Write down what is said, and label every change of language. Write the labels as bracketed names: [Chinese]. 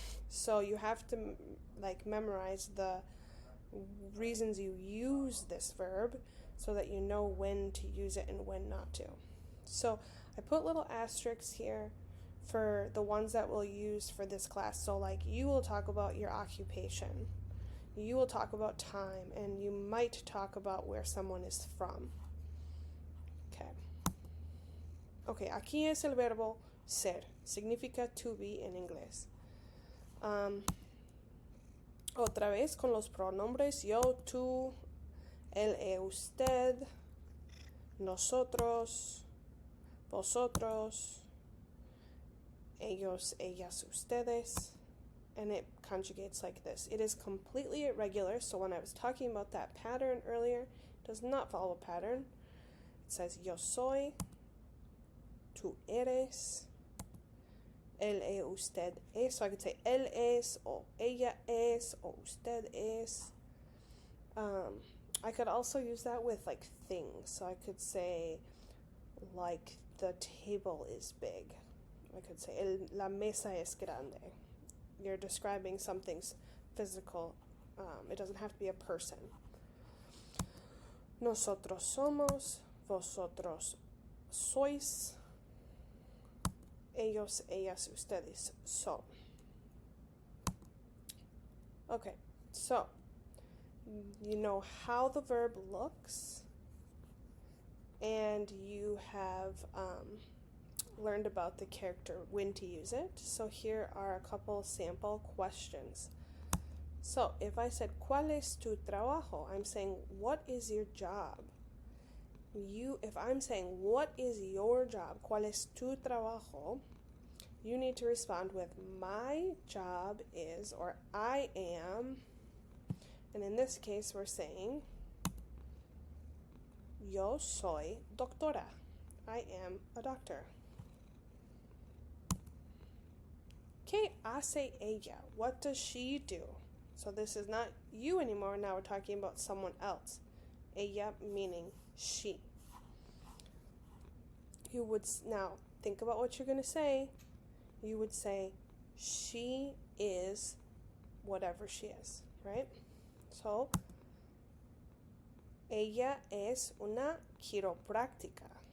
[English] So you have to memorize the reasons you use this verb so that you know when to use it and when not to. So I put little asterisks here for the ones that we'll use for this class. So you will talk about your occupation, you will talk about time, and you might talk about where someone is from. [Spanish] Okay, aquí es el verbo ser. Significa to be en inglés. Otra vez con los pronombres yo, tú, él, usted, nosotros, vosotros, ellos, ellas, ustedes, [English] and it conjugates like this. It is completely irregular, so when I was talking about that pattern earlier, it does not follow a pattern. It says [Spanish] yo soy, tú eres, él, usted es. [English] So I could say [Spanish] él es, [English] or [Spanish] ella es, [English] or [Spanish] usted es. [English] I could also use that with things. So I could say the table is big. I could say [Spanish] la mesa es grande. [English] You're describing something's physical. It doesn't have to be a person. [Spanish] Nosotros somos, vosotros sois, ellos, ellas, ustedes son. [English] Okay, so you know how the verb looks, and you have learned about the character, when to use it. So here are a couple sample questions. So if I said, [Spanish] ¿cuál es tu trabajo? [English] I'm saying, what is your job? If I'm saying, what is your job? [Spanish] ¿Cuál es tu trabajo? [English] You need to respond with, my job is, or I am. And in this case, we're saying, [Spanish] yo soy doctora. [English] I am a doctor. [Spanish] ¿Qué hace ella? [English] What does she do? So this is not you anymore. Now we're talking about someone else. Ella meaning she. You would now think about what you're going to say. You would say, she is whatever she is, right? [Spanish] So, ella es una quiropráctica.